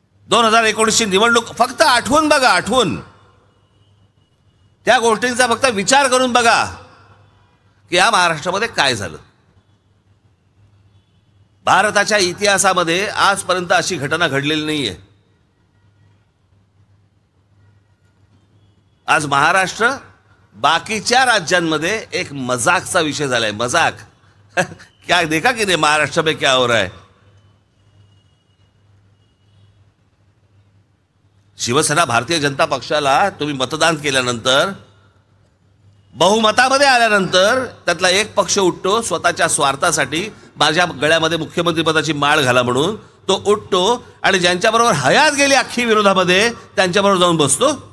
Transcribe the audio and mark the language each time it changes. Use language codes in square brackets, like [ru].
[mr] 2019ची निवडणूक फक्त आठवून बघा, आठवून त्या गोष्टींचा फक्त विचार करून बघा की या महाराष्ट्रामध्ये काय झालं. भारताच्या इतिहासामध्ये आजपर्यंत अशी घटना घडलेली नाहीये. आज महाराष्ट्र बाकीच्या राज्यांमध्ये एक मजाकचा विषय झालाय. [hi] मजाक क्या देखा कि नहीं महाराष्ट्र में क्या हो रहा है. [mr] शिवसेना भारतीय जनता पक्षाला तुम्ही मतदान केल्यानंतर, बहुमतामध्ये आल्यानंतर त्यातला एक पक्ष उठतो स्वतःच्या स्वार्थासाठी, माझ्या गळ्यामध्ये मुख्यमंत्री पदाची माळ घाला म्हणून तो उठतो, आणि ज्यांच्याबरोबर हयात गेली अख्खी विरोधामध्ये त्यांच्याबरोबर जाऊन बसतो.